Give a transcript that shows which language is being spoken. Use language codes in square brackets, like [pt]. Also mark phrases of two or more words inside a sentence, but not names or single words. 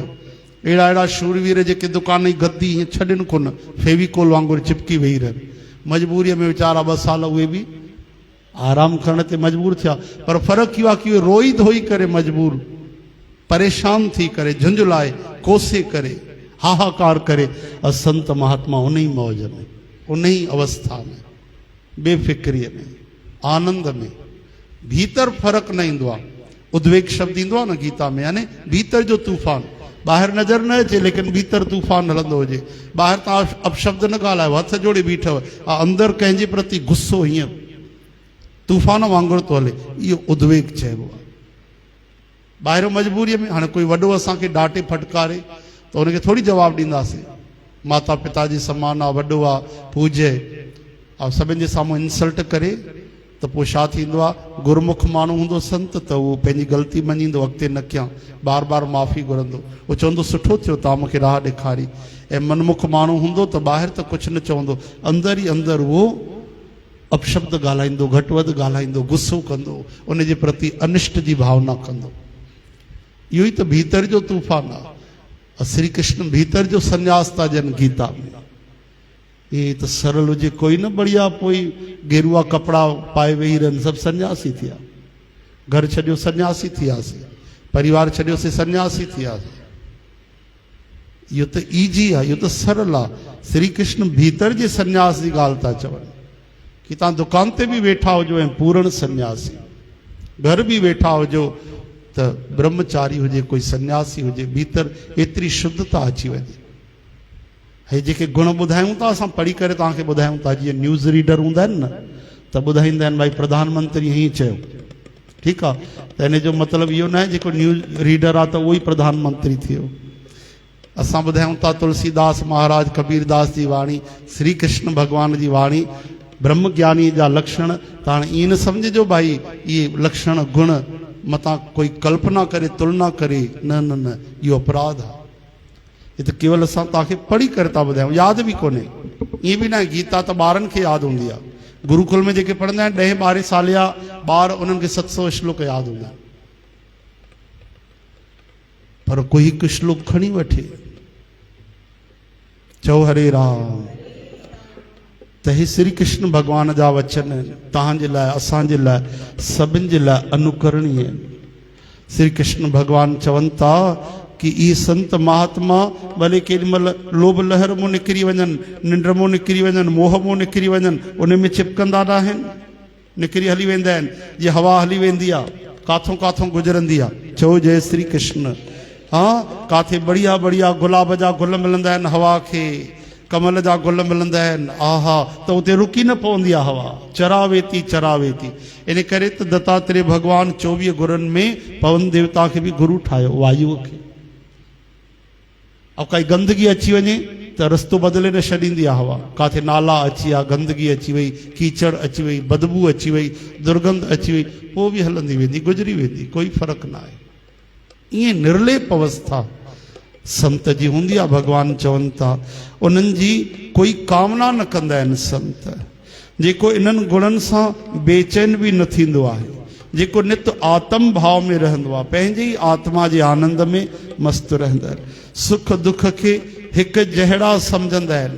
[sd] अहिड़ा अहिड़ा शूरवीर जेके दुकान जी गद्दी ईअं छॾनि कोन, फेविकोल वांगुरु चिपकी वेही रहनि, मजबूरीअ में वीचारा 2 साल उहे भी आराम करण ते मजबूर थिया। पर फ़र्क़ु इहो आहे कि उहे रोई धोई करे मजबूर, परेशान थी करे, झुंझलाए, कोसे करे, हाहाकार करे, और संत महात्मा उन ही मौज में, उन ही अवस्था में, बेफिक्रीअ में, आनंद में, भीतर फ़र्क़ु न ईंदो आहे। उद्वेग शब्द ईंदो आहे न गीता में, यानी भीतर जो तूफ़ान। ॿाहिरि नज़र न अचे लेकिन भीतर तूफ़ान हलंदो हुजे। ॿाहिरि तव्हां अपशब्द न ॻाल्हायो, हथ जोड़े बीठव, अंदरि कंहिंजे प्रति गुस्सो हीअं तूफ़ान वांगुरु थो हले, इहो उद्वेग चइबो आहे। ॿाहिरि मजबूरीअ में हाणे कोई वॾो असांखे डांटे फटकारे त हुनखे थोरी जवाबु ॾींदासीं। माता पिता जी समान आहे, वॾो आहे, पूज्य, ऐं सभिनि जे साम्हूं इंसल्ट करे त पोइ छा थींदो आहे? गुरमुख माण्हू हूंदो संत त उहो पंहिंजी ग़लती मञींदो, अॻिते न कयां, बार बार माफ़ी घुरंदो, उहो चवंदो सुठो थियो तव्हां मूंखे राह ॾेखारी। ऐं मनमुख माण्हू हूंदो त ॿाहिरि त कुझु न चवंदो, अंदरि ई अंदरि उहो अपशब्द ॻाल्हाईंदो, घटि वधि ॻाल्हाईंदो, गुस्सो कंदो, उन जे प्रति अनिष्ट जी भावना कंदो। इहो ई त भीतर जो तूफ़ान आहे। श्री कृष्ण भीतर जो संन्यास था ॾियनि गीता में। [hi] ये तो सरल [sd] हुजे कोई न बढ़िया, पोई गेरुआ कपड़ा पाए वेही रहनि, सभु सन्यासी थिया, घर छॾियो सन्यासी थियासीं, परिवार छॾियो से सन्यासी थियासीं। इहो त ईजी आहे, इहो त सरल आहे। श्री कृष्ण भीतर जे सन्यास जी ॻाल्हि था चवनि कि तव्हां दुकान ते बि वेठा हुजो ऐं पूर्ण सन्यासी, घर बि वेठा हुजो त ब्रह्मचारी हुजे, कोई सन्यासी हुजे, भीतर एतिरी शुद्धता अची वञे। हे जेके गुण ॿुधायूं था असां पढ़ी करे तव्हांखे ॿुधायूं था, जीअं [en] news reader [sd] हूंदा आहिनि न त ॿुधाईंदा आहिनि भाई प्रधानमंत्री हीअं चयो, ठीकु आहे, त हिन जो मतिलबु इहो न आहे जेको [en] news reader [sd] आहे त उहो ई प्रधानमंत्री थियो। असां ॿुधायूं था तुलसीदास महाराज, कबीरदास जी वाणी, श्री कृष्ण भॻवान जी वाणी, ब्रह्म ज्ञानी जा लक्षण। त हाणे ईअं न सम्झिजो भाई इहे लक्षण गुण मतां कोई कल्पना करे, तुलना करे, न न न, इहो अपराध आहे। [hi] ये तो केवल [sd] असां तव्हांखे पढ़ी करे था ॿुधायूं, यादि बि कोन्हे। ईअं बि न आहे गीता त ॿारनि खे यादि हूंदी आहे, गुरुकुल में जेके पढ़ंदा आहिनि 10-12 साल जा ॿार, उन्हनि खे 700 श्लोक यादि हूंदा आहिनि। पर कोई हिकु श्लोक खणी वठे, चओ हरे राम, त हे श्री कृष्ण भॻवान जा वचन आहिनि, तव्हांजे लाइ, असांजे लाइ, सभिनि जे लाइ अनुकरणीय आहिनि। श्री कृष्ण भॻवान चवनि था कि ई संत महात्मा भले केॾीमहिल लोभ लहर मां निकिरी वञनि, निंड मां निकिरी वञनि, मोह मां निकिरी वञनि, उन में चिपकंदा न आहिनि, निकिरी हली वेंदा आहिनि। जीअं हवा हली वेंदी आहे, काथों काथों गुज़रंदी आहे। चओ जय श्री कृष्ण। हाँ, काथे बढ़िया बढ़िया गुलाब जा गुल मिलंदा आहिनि हवा खे, कमल जा गुल मिलंदा आहिनि, आहा, त उते रुकी न पवंदी आहे हवा, चरावे थी चरावे थी। इन करे त दत्तात्रेय भॻवान 24 गुरुनि में पवन देवता खे बि गुरु ठाहियो, वायुअ खे। अब काई गंदगी अची वञे त रस्तो बदिले न छॾींदी आहे हवा, काथे नाला अची विया, गंदगी अची वई, कीचड़ अची वई, बदबू अची वई, दुर्गंध अची वई, पोइ बि हलंदी वेंदी, गुज़री वेंदी, कोई फ़र्क़ु न आहे। ईअं निर्लेप अवस्था संत जी हूंदी आहे। भॻवान चवनि था उन्हनि जी कोई कामना न कंदा आहिनि संत, जेको इन्हनि गुणनि सां बेचैन बि न थींदो आहे, जेको नित आत्म भाव में रहंदो आहे, पंहिंजे ई आत्मा जे आनंद में मस्तु रहंदा आहिनि, सुख दुख खे हिकु जहिड़ा सम्झंदा आहिनि।